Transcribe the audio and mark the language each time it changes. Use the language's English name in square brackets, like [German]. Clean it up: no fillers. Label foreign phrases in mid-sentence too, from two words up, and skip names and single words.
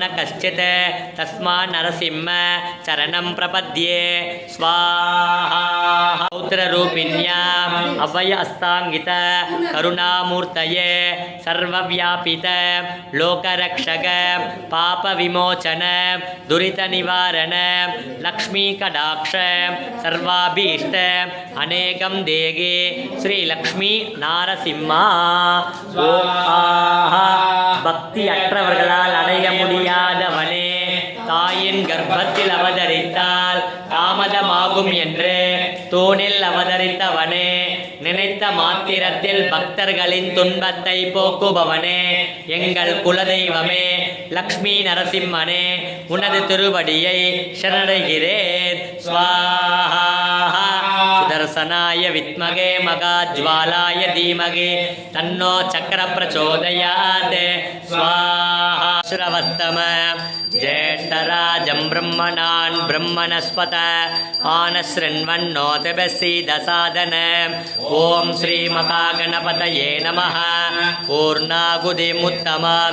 [Sanskrit] कश्चित् तस्मात् नरसिंह चरणं प्रपद्ये स्वाहा रौद्ररूपिण्याम् अभय अस्ताङ्गित करुणामूर्तये सर्वव्यापित लोकरक्षक पापविमोचन दुरितनिवारण लक्ष्मीकटाक्ष सर्वाभीष्ट अनेकं देहि श्रीलक्ष्मी नारसिंह [Tamil] பக்தி அற்றவர்களால் அடைய முடியாதவனே தாயின் கர்ப்பத்தில் அவதரித்தால் தாமதமாகும் என்று தூணில் அவதரித்தவனே நினைத்த மாத்திரத்தில் பக்தர்களின் துன்பத்தை போக்குபவனே எங்கள் குலதெய்வமே லக்ஷ்மி நரசிம்மனே உனது திருவடியை சரணடைகிறேன் ஸ்வாஹா [Sanskrit] सुदर्शनाय विद्महे मगाज्वालाय धीमहि तन्नो चक्र प्रचोदयात् स्वाहा श्रवत्तम ज्येष्ठराजं ब्रह्मणान् ब्रह्मणस्पत आनशृण्वन्नोतिभिस्सीदसादन ॐ श्रीमहागणपतये नमः पूर्णाहुतिमुत्तमां